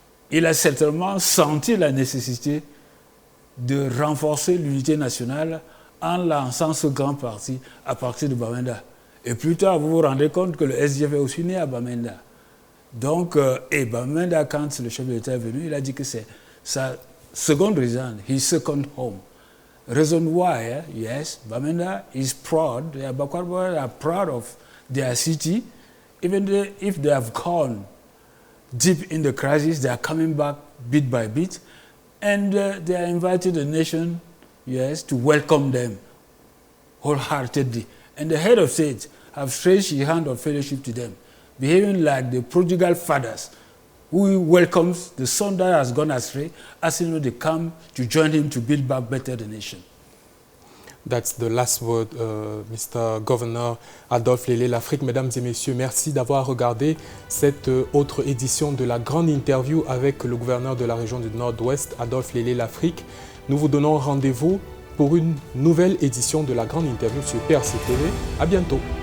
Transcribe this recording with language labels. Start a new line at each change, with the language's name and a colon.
French: Il a certainement senti la nécessité de renforcer l'unité nationale en lançant ce grand parti à partir de Bamenda. Et plus tard, vous vous rendez compte que le SDF est aussi né à Bamenda. Donc, et Bamenda, quand le chef de l'État est venu, il a dit que c'est sa seconde résidence,
English: his second home. Reason why, yes, Bamenda is proud, the Abakwar are proud of their city, even if they have gone deep in the crisis, they are coming back bit by bit, and they are invited the nation, yes, to welcome them wholeheartedly. And the head of state have stretched his hand of fellowship to them, behaving like the prodigal fathers who welcomes the son that has gone astray, asking them to come to join him to build back better the nation. That's the last word, Mr. Governor Adolphe Lélé Lafrique.
French: Mesdames et messieurs, merci d'avoir regardé cette autre édition de la grande interview avec le gouverneur de la région du Nord-Ouest, Adolphe Lélé Lafrique. Nous vous donnons rendez-vous pour une nouvelle édition de la grande interview sur PRC TV. À bientôt.